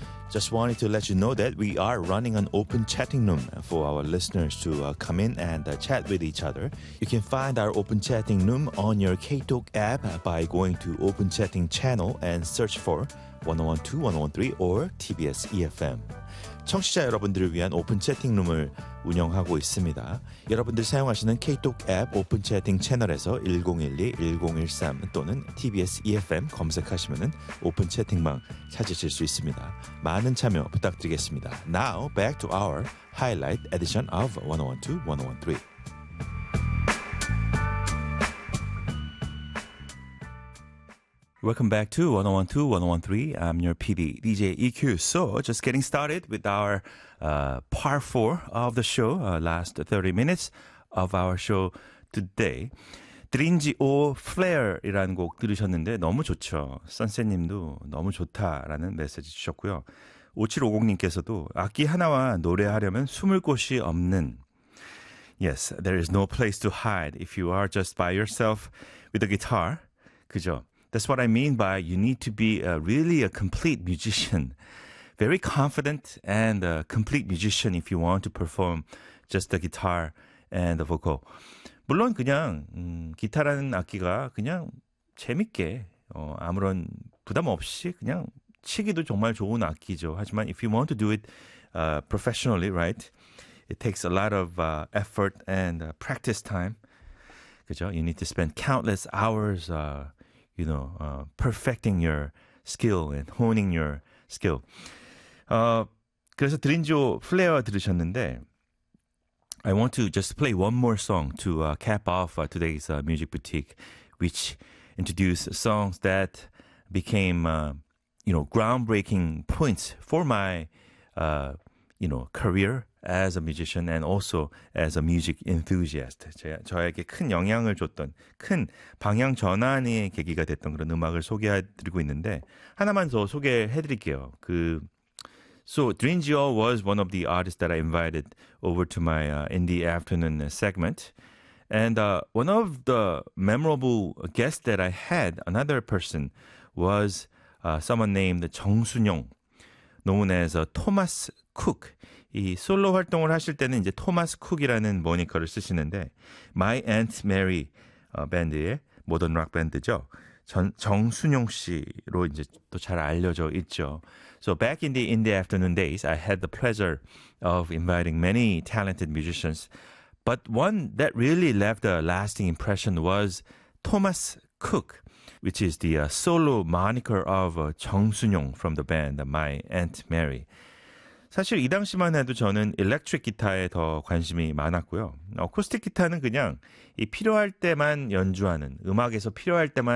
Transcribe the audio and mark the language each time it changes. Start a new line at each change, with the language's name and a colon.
English: Just wanted to let you know that we are running an open chatting room for our listeners to come in and chat with each other. You can find our open chatting room on your KTalk app by going to Open Chatting Channel and search for 101.2, 101.3 or TBS EFM.
Korean: 청취자 여러분들을 위한 오픈 채팅룸을 운영하고 있습니다. 여러분들 사용하시는 KTalk 앱 오픈 채팅 채널에서 1012-1013 또는 TBS EFM 검색하시면 오픈 채팅방 찾으실 수 있습니다. 많은 참여 부탁드리겠습니다.
English: Now back to our highlight edition of 101.2, 101.3. 101.2, 101.3. I'm your PD, DJ EQ. So, just getting started with our part four of the show, last 30 minutes of our show today.
Korean: 드린지 오 플레어라는 곡 들으셨는데 너무 좋죠. 선생님도 너무 좋다라는 메시지 주셨고요. 5750님께서도 악기 하나와 노래하려면 숨을 곳이 없는
English: Yes, there is no place to hide if you are just by yourself with a guitar.
Korean: 그죠?
English: That's what I mean by you need to be really a complete musician. Very confident and a complete musician if you want to perform just the guitar and the vocal.
Korean: 물론 그냥 기타라는 악기가 그냥 재밌게 아무런 부담 없이 그냥 치기도 정말 좋은 악기죠. 하지만
English: if you want to do it professionally, right? It takes a lot of effort and practice time.
Korean: 그죠?
English: You need to spend countless hours you know, perfecting your skill and honing your skill.
Korean: 그래서 드린지오 플레어 들으셨는데
English: I want to just play one more song to cap off today's music boutique, which introduced songs that became, you know, groundbreaking points for my, you know, career as a musician and also as a music enthusiast.
Korean: 저에게 큰 영향을 줬던, 큰 방향 전환의 계기가 됐던 그런 음악을 소개해드리고 있는데 하나만 더 소개해드릴게요.
English: So, Dringio was one of the artists that I invited over to my indie afternoon segment. And one of the memorable guests that I had, another person, was someone named 정순영, known as Thomas Cook.
Korean: 이 솔로 활동을 하실 때는 이제 토마스 쿡이라는 모니커를 쓰시는데 My Aunt Mary 밴드의 모던 록 밴드죠. 정순용 씨로 이제 또 잘 알려져 있죠.
English: So back in the indie afternoon days, I had the pleasure of inviting many talented musicians. But one that really left a lasting impression was Thomas Cook, which is the solo moniker of 정순용 from the band My Aunt Mary.
Korean: 사실 이 당시만 해도 저는 일렉트릭 기타에 더 관심이 많았고요. 어쿠스틱 기타는 그냥 이 필요할 때만 연주하는, 음악에서 필요할 때만